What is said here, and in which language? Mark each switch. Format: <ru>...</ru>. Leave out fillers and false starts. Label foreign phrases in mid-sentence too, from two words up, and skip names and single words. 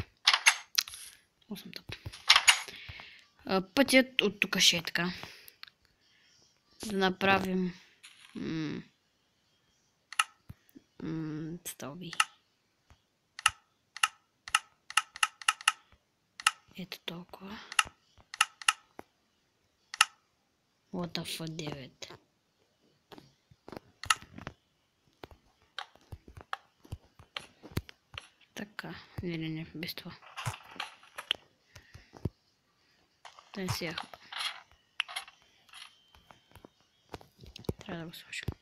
<bg>8 тъп. Пътят от тук ще е така. Да направим стълби. Ето толкова.</bg> <en>What the fuck, 9.</en> <bg>Така, не, без това. Да сега. Трябва да го сложим.</bg>